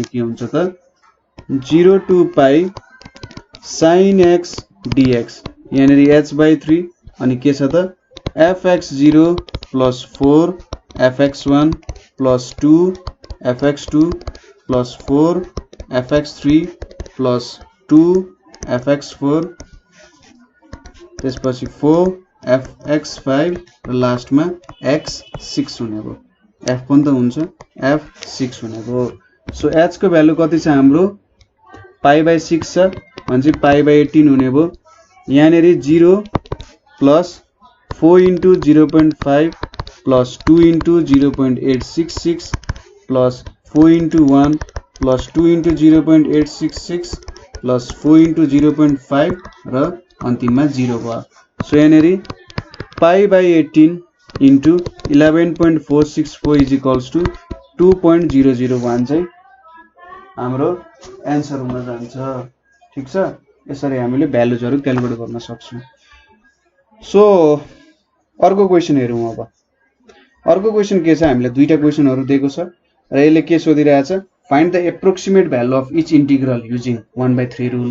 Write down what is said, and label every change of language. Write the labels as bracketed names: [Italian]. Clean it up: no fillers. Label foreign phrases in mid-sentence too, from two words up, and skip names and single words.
[Nepali] के हुन्छ त [English] 0 to π sin x dx, [Nepali] यहाँनेरि h/3 अनि के छ त [English] fx0 plus 4 fx1 plus 2 fx2 plus 4 fx3 plus 2 fx4, [Nepali] त्यसपछि 4 fx5 र लास्टमा x6 हुने भयो। f पनि त हुन्छ, f6 हुने भयो। सो h को भ्यालु कति छ हाम्रो π/6 छ भने π/18 हुने भयो। यहाँनेरि [English] 0 plus 4 into 0.5 [Nepali] plus 2 into 0.866 plus 4 into 1 plus 2 into 0.866 plus 4 into 0.5 र अन्तिममा 0 भयो। सो यहाँनेरि [English] π/18 into 11.464 is equals to 2.001 [Nepali] चाहिँ हाम्रो एन्सर हुन जान्छ। ठीक छ, यसरी हामीले भ्यालुजहरु क्याल्कुलेट गर्न सक्छौं। सो अर्को क्वेशन हेरौं। अब अर्को क्वेशन के छ, हामीले दुईटा क्वेशनहरु दिएको छ र यसले के सोधिरहेछ, [English] find the approximate value of each integral using 1/3 rule.